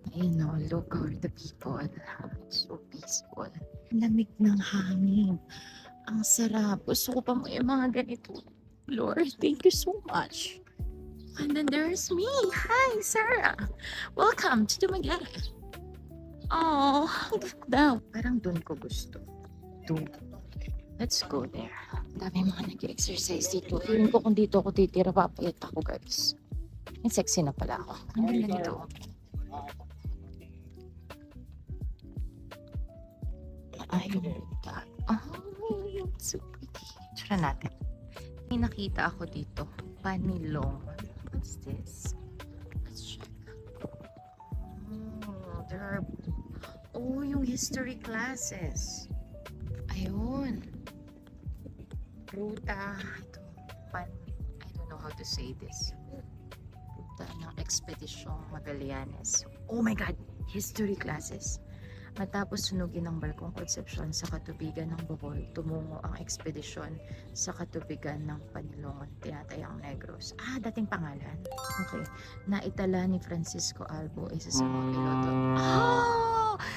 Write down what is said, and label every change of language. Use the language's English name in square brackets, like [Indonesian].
[English] Ayun no, look over the people. So peaceful. [Filipino] Lamig ng hangin. Ang sarap. Gusto ko pa mo yung mga ganito. [English] Lord, thank you so much. And then there's me. Hi, Sarah. Welcome to Dumaguete. [Filipino] Oh, ang ganda. Parang dun ko gusto. Dun. [English] Let's go there. [Filipino] Dami mga nag-exercise dito. Feeling ko kung dito ako titira, papayat ako, guys. Ang sexy na pala ako. Ang ganda dito. [English] Ay, God. Oh, so pretty. [Filipino] Try natin. May nakita ako dito. [English] Panilong. What's this? Let's check. Oh, there are... [Filipino] Oh, yung history classes. Ayun. Ruta. Ito. [English] I don't know how to say this. [Filipino] Ruta ng Expedisyong Magallanes. [English] Oh my God! [Filipino] History classes. Matapos sunugin ng barkong Concepcion sa katubigan ng Bohol, tumungo ang ekspedisyon sa katubigan ng Panilongon, tinatayang Negros. Ah, dating pangalan. Okay. Naitala ni Francisco Albo, isa sa mga piloto. Oh!